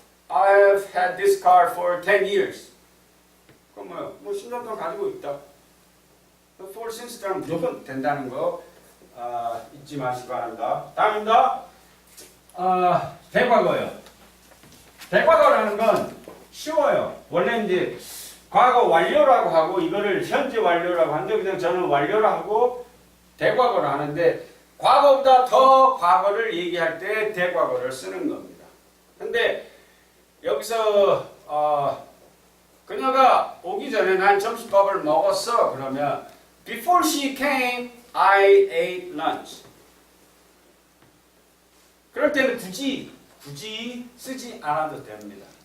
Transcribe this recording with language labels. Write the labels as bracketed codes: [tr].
[en] I've had this car for 10 years. [ko] 그럼 뭐 10년 동안 가지고 있다. for since는 무조건 된다는 거 잊지 마시기 바랍니다. 다음입니다. 대과거요. 대과거라는 건 쉬워요. 원래 이제 과거 완료라고 하고 이거를 현재 완료라고 하는데 그냥 저는 완료라고 하고 대과거를 하는데 과거보다 더 과거를 얘기할 때 대과거를 쓰는 겁니다. 근데 여기서 그녀가 오기 전에 난 점심밥을 먹었어. [en] 그러면 before she came, I ate lunch. [ko] 그럴 때는 굳이 쓰지 않아도 됩니다.